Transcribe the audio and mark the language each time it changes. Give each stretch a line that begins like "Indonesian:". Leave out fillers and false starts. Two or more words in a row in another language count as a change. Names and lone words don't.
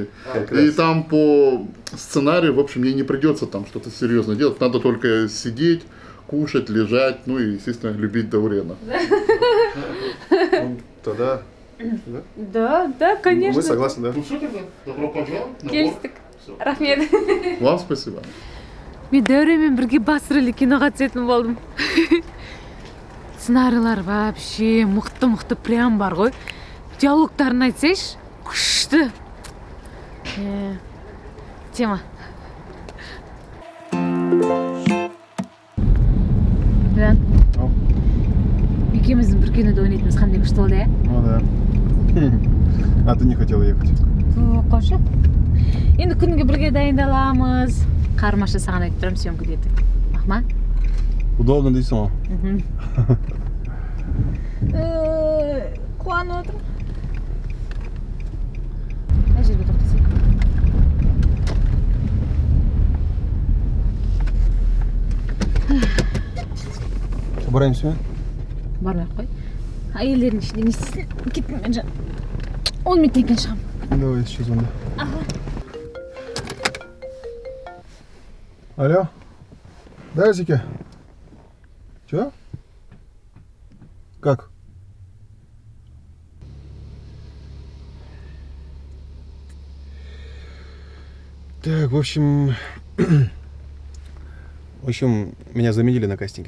Russian: И там по сценарию, в общем, ей не придется там что-то серьезное делать. Надо только сидеть, кушать, лежать, ну и, естественно, любить Даурена. Тогда... Да, Мы конечно. согласны, да? Ну все тогда, добро пожаловать.
Kazakh: Келістік. Рахмет.
Russian: Вам спасибо.
Kazakh: Мен Дәуремен бірге басты рөлде киноға түсетін болдым. Сценарийлар вообще мықты прям бар ғой. Диалогтарын айтсайшы, күшті. Тема. Жан, екеуміздің бір кинода ойнайтынымыз қандай күшті болды, иә?
Russian: Ну да. А ты не хотела ехать?
Kazakh: Қойшы. Енді күнге бірге дайындаламыз. Қармашы саған айтып тұрамын, съемка деді. Мақма? Удобно дейсің ғой. Қуанып отырмын. Қай жерге тоқтасайық? Бараймыз ба? Бармай-ақ қой. Әйелдердің ішінде не істейсің? Кеттім мен жан. 10 минуттен кейін шығамын.
Russian: Давай, сейчас звоню. Алло? Да, Зике? Чё? Как? Так, в общем, меня заменили на кастинге.